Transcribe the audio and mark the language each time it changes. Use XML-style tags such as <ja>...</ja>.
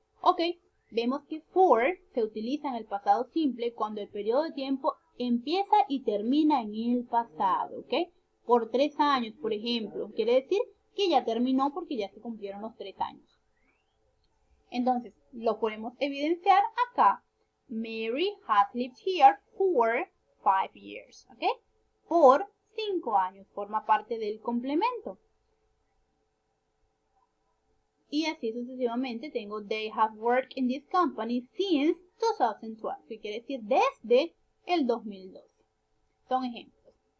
<es>Ok, vemos que for se utiliza en el pasado simple cuando el periodo de tiempo empieza y termina en el pasado, ¿ok? Por 3 años, por ejemplo, quiere decir que ya terminó porque ya se cumplieron los 3 años. Entonces, lo podemos evidenciar acá.</es> <en>Mary has lived here for 5 years, ¿ok?</en> <es>Por 5 años, forma parte del complemento. Y así sucesivamente tengo</es> <en>they have worked in this company since 2012,</en> <es>que quiere decir desde el 2012. Son ejemplos.</es>